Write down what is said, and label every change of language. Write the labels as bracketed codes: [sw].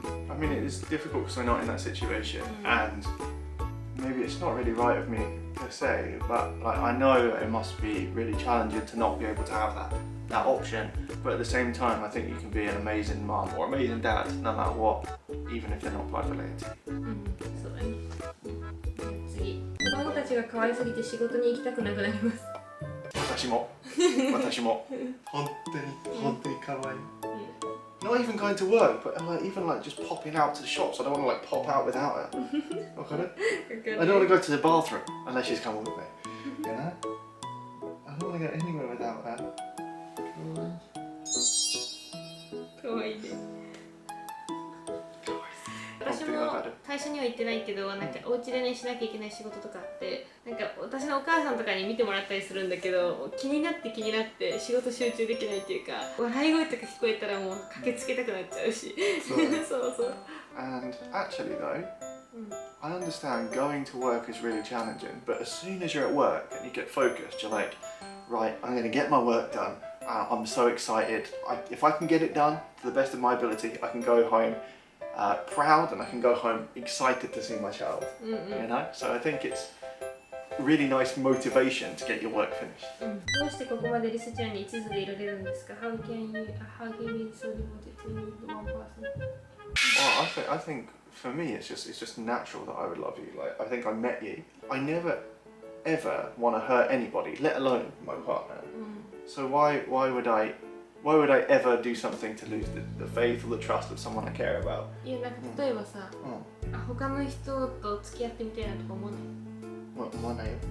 [en] I mean, it is difficult because we're not in that situation, and maybe it's not really right of me to say, but like, I know it must be really challenging to not be able to have that option, but at the same time I think you can be an amazing mum or amazing dad no matter what, even if they're not blood related to you. [ja] そうだね。次、子供たちが可愛すぎて仕事に行きたくなくなります。私も本当に可愛い。 [en] Not even going to work, but like, even like just popping out to the shops. I don't want to like pop out without her. Okay? I don't want to go to the bathroom unless she's coming with me. You know? I don't want to go anywhere without her. [ja] 可愛いね。私も会社には行ってないけど、なんかお家でねしなきゃいけない仕事とかあって、なんか私のお母さんとかに見てもらったりするんだけど、気になって仕事集中できないっていうか、笑い声とか聞こえたらもう駆けつけたくなっちゃうし。そうそう。 [en] And actually though, I understand going to work is really challenging, but as soon as you're at work and you get focused, you're like, right, I'm going to get my work done. I'm so excited. If I can get it done to the best of my ability, I can go home proud, and I can go home excited to see my child. You know? So I think it's really nice motivation to get your work finished. [ja] どうしてここまでリスちゃんに一途でいられるんですか？ [en] How can you be so devoted to one person? Well, I think for me it's just natural that I would love you. Like, I think I met you. I never ever want to hurt anybody, let alone my partner. So why would I ever do something to lose the faith or the trust of someone I care about? [ja] いや、なんか例えばさ、他の人と付き合ってみたいなとか思わない？